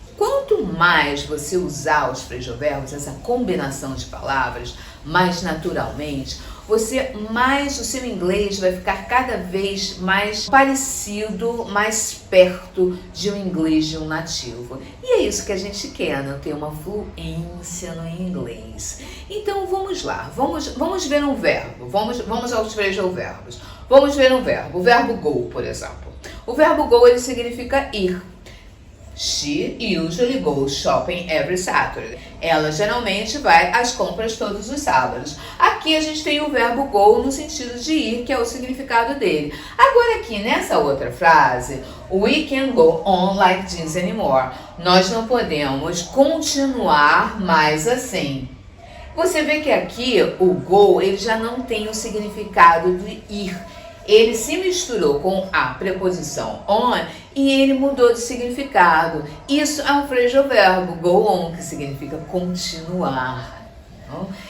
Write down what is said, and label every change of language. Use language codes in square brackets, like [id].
[pt] Quanto mais você usar os phrasal verbos, essa combinação de palavras, mais naturalmente, mais o seu inglês vai ficar cada vez mais parecido, mais perto de um inglês de um nativo. E é isso que a gente quer, né? Ter uma fluência no inglês. Então vamos lá, vamos ver um verbo, vamos aos phrasal verbos. Vamos ver um verbo, o verbo go, por exemplo. O verbo go, ele significa ir. [en] She usually goes shopping every Saturday. [pt] Ela geralmente vai às compras todos os sábados. Aqui a gente tem o verbo go no sentido de ir, que é o significado dele. Agora aqui nessa outra frase, [en] we can't go on like this anymore. [pt] Nós não podemos continuar mais assim. Você vê que aqui o go, ele já não tem o significado de ir. Ele se misturou com a preposição on e ele mudou de significado. Isso é um phrasal verbo, go on, que significa continuar. Não?